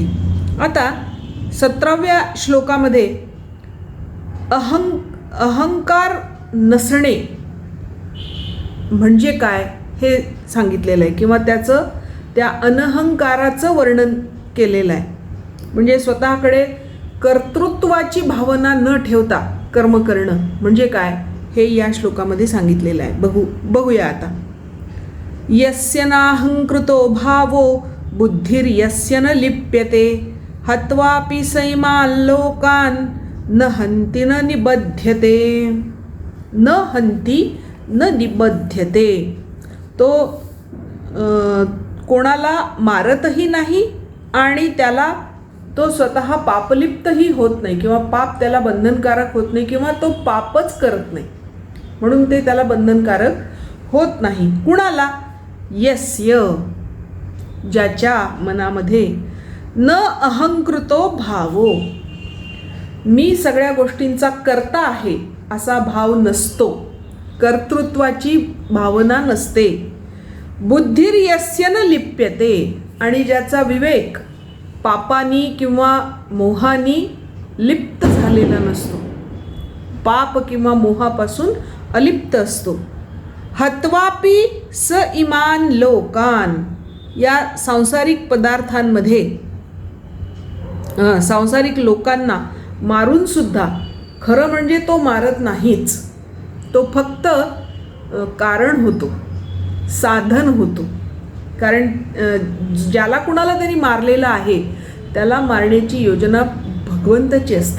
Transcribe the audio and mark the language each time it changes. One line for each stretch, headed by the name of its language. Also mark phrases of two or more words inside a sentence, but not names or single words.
Marathi: आता 17व्या श्लोकामध्ये अहंकार नसणे म्हणजे काय हे सांगितलेलं आहे किंवा त्या अनहंकाराचं वर्णन केलेलं आहे. म्हणजे स्वतःकडे कर्तृत्वाची भावना न ठेवता कर्म करणं म्हणजे काय हे या श्लोकामध्ये सांगितलेलं आहे. बघूया आता.
Sanskrit: यस्य नाहंकृतो भावो बुद्धिर्यस्य न लिप्यते हत्वापि सैमान् लोकान् न हन्ति न निबध्यते. न हन्ति न निबध्यते.
Marathi: तो कोणाला मारतही नाही आणि त्याला तो स्वतः पापलिप्तही होत नाही किंवा पाप त्याला बंधनकारक होत नाही किंवा तो पापच करत नाही म्हणून ते त्याला बंधनकारक होत नाही. कुणाला? यस्य ज्याच्या मनामध्ये
Sanskrit: न अहंकृतो भावो
Marathi: मी सगळ्या गोष्टींचा कर्ता आहे असा भाव नसतो, कर्तृत्वाची भावना नसते.
Sanskrit: बुद्धिर्यस्य न लिप्यते
Marathi: आणि ज्याचा विवेक पापानी किंवा मोहानी लिप्त झालेला नसतो, पाप किंवा मोहापासून अलिप्त असतो.
Sanskrit: हत्वापि स इमान लोकान
Marathi: या सांसारिक पदार्थांमध्ये सांसारिक लोकांना मारून सुद्धा खरं म्हणजे तो मारत नाहीच, तो फक्त कारण होतो, साधन होतो. कारण ज्याला कुणाला त्यांनी मारलेलं आहे त्याला मारण्याची योजना भगवंताची असते.